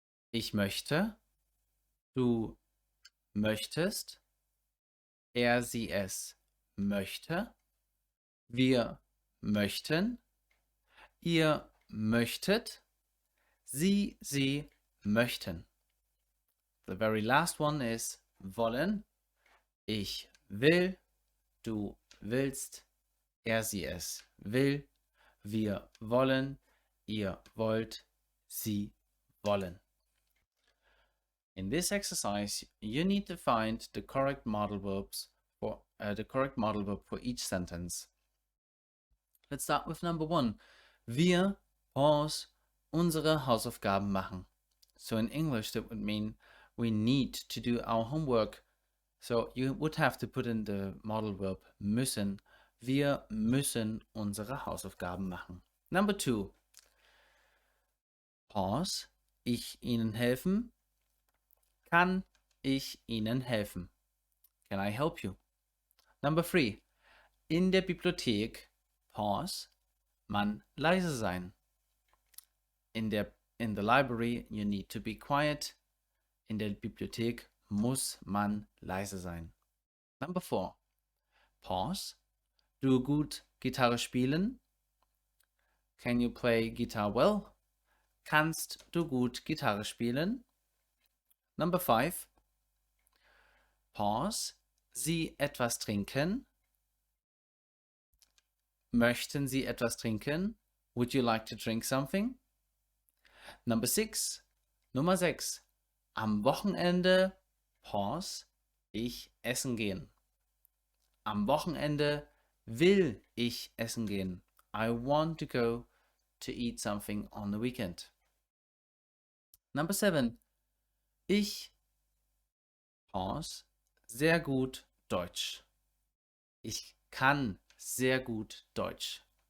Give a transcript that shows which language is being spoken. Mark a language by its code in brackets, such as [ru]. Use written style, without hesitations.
[de] Ich möchte, du möchtest, er, sie, es möchte, wir möchten, ihr möchtet, sie möchten. [en] The very last one is wollen. [de] Ich will, du willst, er, sie, es will, wir wollen, ihr wollt, sie wollen. [en] In this exercise, you need to find the correct modal verbs for verb for each sentence. Let's start with number 1. [de] Wir, pause, unsere Hausaufgaben machen. [en] So in English, that would mean we need to do our homework. So you would have to put in the modal verb müssen. [de] Wir müssen unsere Hausaufgaben machen. [en] Number 2. Pause, [de] ich Ihnen helfen? Kann ich Ihnen helfen? [en] Can I help you? Number 3. [de] In der Bibliothek, pause, man leise sein. [en] In the library, you need to be quiet. [de] In der Bibliothek muss man leise sein. [en] Number 4. Pause. [de] Du gut Gitarre spielen? [en] Can you play guitar well? [de] Kannst du gut Gitarre spielen? [en] Number 5. Pause. [de] Sie etwas trinken? Möchten Sie etwas trinken? [en] Would you like to drink something? [de] Nummer 6. Am Wochenende, pause, ich essen gehen. Am Wochenende will ich essen gehen. [en] I want to go to eat something on the weekend. Number 7. [de] Ich, pause, sehr gut Deutsch. Ich kann sehr gut Deutsch.